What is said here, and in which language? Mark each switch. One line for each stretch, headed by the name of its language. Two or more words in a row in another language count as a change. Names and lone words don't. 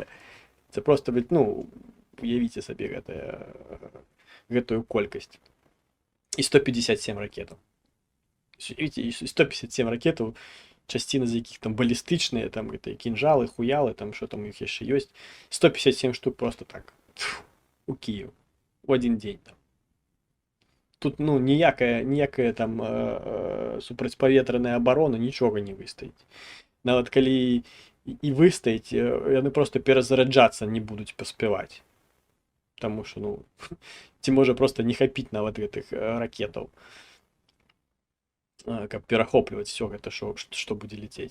Belarusian: Це просто, блядь, ну, уявіце сабе гэтую колькасць. І 157 ракетаў. Уявіце, 157 ракетаў,
Ukrainian: частина з якіх
Belarusian: там балістычныя, там гэта кінжалы, хуялы, там що там у іх яшчэ ёсць.
Russian: 157 штук просто так у Киев в один день там.
Belarusian: Тут ну ніякая там супрацьпаветраная абарона нічога не выстаіць. Нават калі і выстаіць, яны просто перазараджацца не будуць паспяваць. Таму што ну ці можа просто не хапіць нават гэтых ракетаў, каб перахопліваць все гэта, што будзе летець.